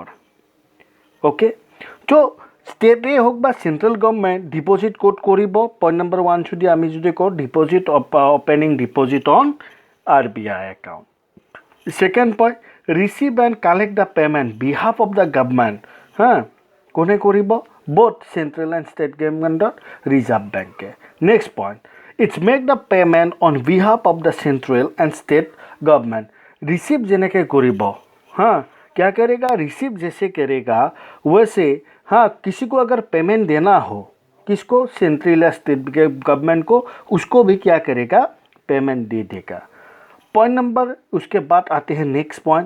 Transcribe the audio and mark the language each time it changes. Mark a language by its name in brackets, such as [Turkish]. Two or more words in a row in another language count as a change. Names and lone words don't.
[Assamese] অ'কে, তো ষ্টেটেই হওক বা [English] central government deposit [Assamese] ক'ত কৰিব, [English] point number [Assamese] 1 যদি আমি কওঁ [English] deposit opening deposit on RBI account. second point receive and collect the payment behalf of the government, [Assamese] কোনে কৰিব, [English] both central and state government Reserve Bank. next point it's make the payment on behalf of the central and state government. [Hindi] रिसीव [Assamese] জেনেকৈ কৰিবো, [Hindi] क्या करेगा, रिसीव जैसे करेगा वैसे किसी को अगर पेमेंट देना हो, किसको, सेंट्रल या [English] state government [Hindi] को, उसको भी क्या करेगा, पेमेंट दे देगा। [English] point number [Hindi] उसके बाद आते हैं [English] next point.